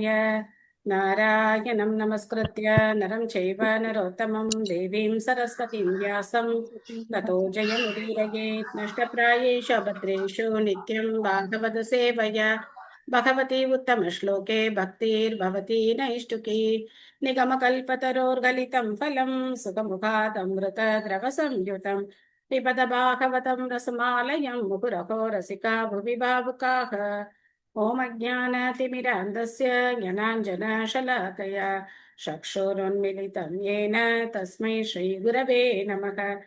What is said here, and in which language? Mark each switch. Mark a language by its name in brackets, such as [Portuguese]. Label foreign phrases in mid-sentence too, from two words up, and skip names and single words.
[Sanskrit] नारायणं नमस्कृत्य नरं चैव नरोत्तमम् देवीं सरस्वतीं व्यासं ततो जयमुदीरयेत्. नष्टप्रायेषु अभद्रेषु नित्यं भागवत सेवया भगवति उत्तम श्लोके भक्तिर्भवति नैष्ठिकी. निगमकल्पतरोर्गलितं फलं सुखमुखादमृतद्रवसंयुतं पिबत भागवतं रसमालयं मुहुरहो रसिका भुवि भावुकाः। ॐ अज्ञानतिमिरान्धस्य ज्ञानाञ्जनशलाकया चक्षुरुन्मिलितं येन तस्मै श्रीगुरवे नमः।